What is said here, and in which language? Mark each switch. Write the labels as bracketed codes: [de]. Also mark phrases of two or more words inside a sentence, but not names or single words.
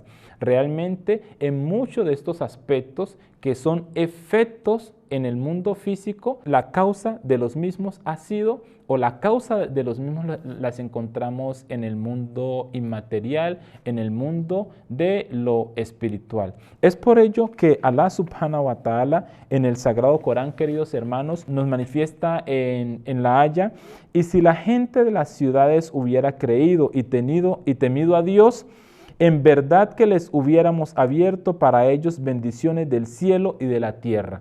[es] Realmente en muchos de estos aspectos que son efectos en el mundo físico, la causa de los mismos ha sido, o la causa de los mismos las encontramos en el mundo inmaterial, en el mundo de lo espiritual. Es por ello que Allah [ar] سبحانه وتعالى [es] en el Sagrado Corán, queridos hermanos, nos manifiesta en la aya: y si la gente de las ciudades hubiera creído y temido a Dios, en verdad que les hubiéramos abierto para ellos bendiciones del cielo y de la tierra.